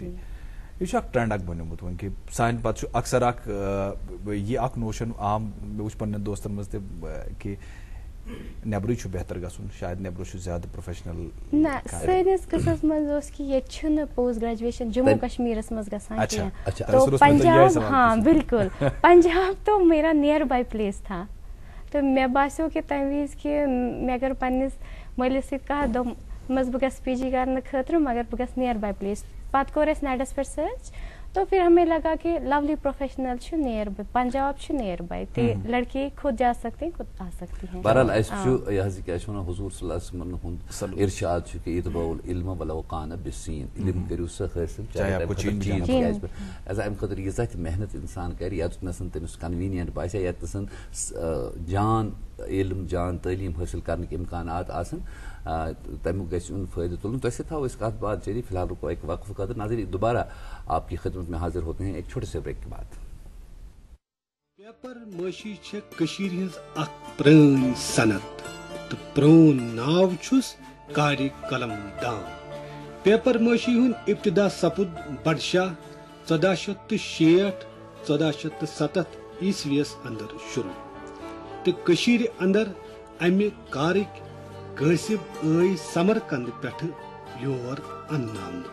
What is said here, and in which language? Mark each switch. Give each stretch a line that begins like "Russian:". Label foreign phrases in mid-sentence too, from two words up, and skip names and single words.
Kashmiri: یہ اکھ ٹرینڈ اکھ بنیومُت وۄنۍ کہِ سانہِ پتہٕ چھُ اکثر اکھ یہِ اکھ نوشن عام مےٚ وٕچھ پننٮ۪ن دوستن منٛز تہِ کہِ نیبرٕے چھُ بہتر گژھُن شاید نیبرٕ چھُ زیادٕ پروفیشنل. نہ سٲنِس قٕصس منٛز اوس کہِ ییٚتہِ چھُنہٕ
English: post graduation
Kashmiri: جموں کشمیٖرس منٛز گژھان کینٛہہ
Urdu: تو پنجاب ہاں بالکل پنجاب تو میرا
English: nearby place
Kashmiri: تھا تو مےٚ باسیو کہِ تمہِ وِزِ کہِ مےٚ کٔر پننِس مٲلِس سۭتۍ کتھ دوٚپمس بہٕ گژھٕ پی جی کرنہٕ خٲطرٕ مگر بہٕ گژھٕ
English: nearby place.
Kashmiri: پتہٕ کوٚر اسہِ نیٹس پٮ۪ٹھ سرچ
Urdu: تو پھر ہمیں لگا کہ
Kashmiri: لولی پروفیشنل چھُ
English: nearby
Kashmiri: پنجاب چھُ
English: nearby
Kashmiri: تہِ
Urdu: لڑکی خود جا سکتے ہیں خود آ سکتی ہیں.
Kashmiri: بہرحال اسہِ چھُ یہِ حظ کیٛاہ چھِ وَنان حضوٗر
Arabic: صلی اللہ علیہ وسلم
Kashmiri: ہُنٛد ارشاد چھُ کہِ
Arabic: اطبعوا العلم ولو کان بالسین
Kashmiri: علم کٔرِو سا حٲصِل چاہے چیٖز تہِ آسہِ ایز امہِ خٲطرٕ ییٖژاہ تہِ محنت انسان کرِ ییٚتنس تٔمِس کنویٖنینٹ باسہِ ییٚتنس جان علم جان تعلیٖم حٲصِل کرنٕکۍ امکانات آسن تمیُک گژھِ یُن فٲیدٕ تُلُن. تۄہہِ سۭتۍ تھاوو أسۍ کتھ بات جٲری فی الحال
Urdu: رُکو ایک وقفہ
Kashmiri: خٲطرٕ
Urdu: ناظرین دوبارہ آپ کی خدمت میں حاضر ہوتے ہیں ایک چھوٹے سے بریک کے بعد.
Kashmiri: پیپر مٲشی چھِ کٔشیٖرِ ہٕنٛز اکھ پرٛٲنۍ صنعت تہٕ پرٛون ناو چھُس کارِ قلم دان. پیپر مٲشی ہُنٛد ابتدا سپُد بڈشاہ 1460 1470 عیسویس اندر شروع تہٕ کٔشیٖرِ اندر امہِ کارٕکۍ قٲصِب ٲے سمرقند پٮ۪ٹھٕ یور انناونہٕ.